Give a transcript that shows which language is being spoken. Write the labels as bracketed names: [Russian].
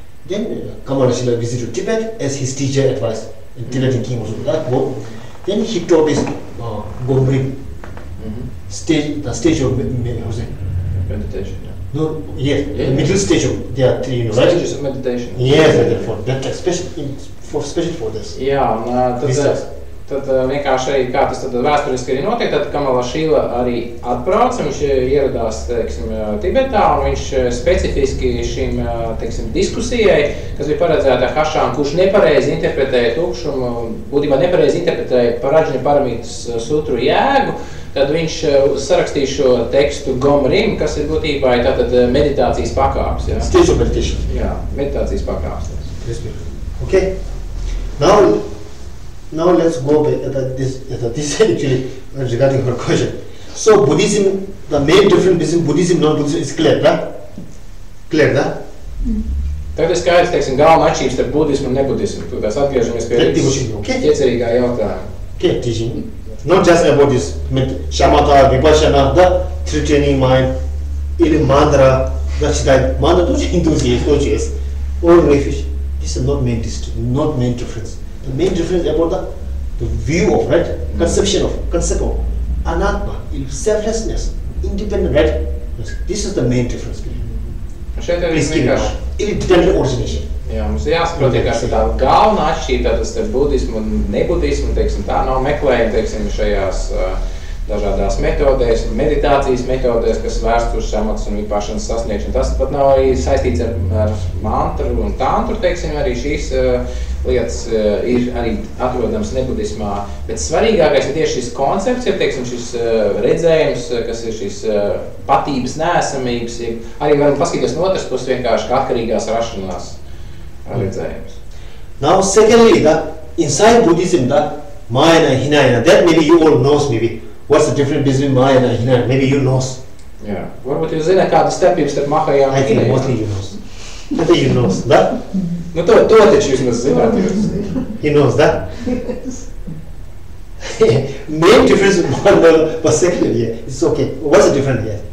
[English] Then Kamala Shila visited Tibet as his teacher advised, and Tibetan king also that book. Then he taught this Gombrim the stage of meditation. No, yes, the middle stage of there are three, right? Stages of meditation. Yes, for that especially for this. [Latvian] Jā, un tad vienkārši arī, kā tas tad vēsturiski arī notiek, tad Kamala Šīla arī atbrauca, viņš ieradās, teiksim, Tibetā, un viņš specifiski šim, teiksim, diskusijai, kas bija paredzēta Hašām, kurš nepareizi interpretēja tukšumu, būtībā nepareizi interpretēja Paraģņa Paramītas sutru jēgu, tad viņš sarakstīja šo tekstu Gomrim, kas ir būtībā tātad meditācijas pakāps. Ja? [English] Stage of meditation. [Latvian] Jā, meditācijas pakāps. [English] Okay. Now let's go back at this actually regarding her question. So Buddhism, the main difference between Buddhism and non-Buddhism is clear, right? Clear, right? [Latvian] Tagad ir skaidrs, teiksim, galvenā atšķirība starp budismu un nebudismu. Tādās atgriežamies pie ķecerīgā jautājuma. [English] Okay, teaching. Not just about this shamatha, vipassana, the three training mind, или mantra, that's that mantra to enthusiast, or refuge. This is not main difference. The main difference about the view of, right, conception of, concept of anatma, selflessness, independent, right? This is the main difference. [Latvian] Šeit arī vienkārši. [English] Independent origination. [Latvian] Jā, mums jāsaprot, ka tā galvenā atšķirība tas ir budismu un nebudismu, teiksim, tā nav meklējuma, teiksim, šajās dažādās metodēs, meditācijas metodēs, kas vērsts uz šamatas un vipašanas sasniegšanu. Tas pat nav arī saistīts ar mantru un tantru, teiksim, arī šīs lietas ir arī atrodams nebudismā. Bet svarīgākais ir tieši šis koncepts, ja, teiksim, šis redzējums, kas ir šis patības neesamības, arī varam paskatīties no otras puses vienkārši kā atkarīgās rašanās redzējums. [English] Now, secondly, inside Buddhism, Mahayana and Hinayana, that maybe you all knows maybe. What's the difference between Mahayana and Hinayana? Maybe you knows. [Latvian] Jā, varbūt jūs zināt kādu starpību starp Mahayana un Hinayana. [English] I think mostly you knows. I think you knows, that? [Latvian] Nu, to taču jūs zināt jūs. [English] He knows that? Main difference but secondly, yeah, it's okay. What's the difference here?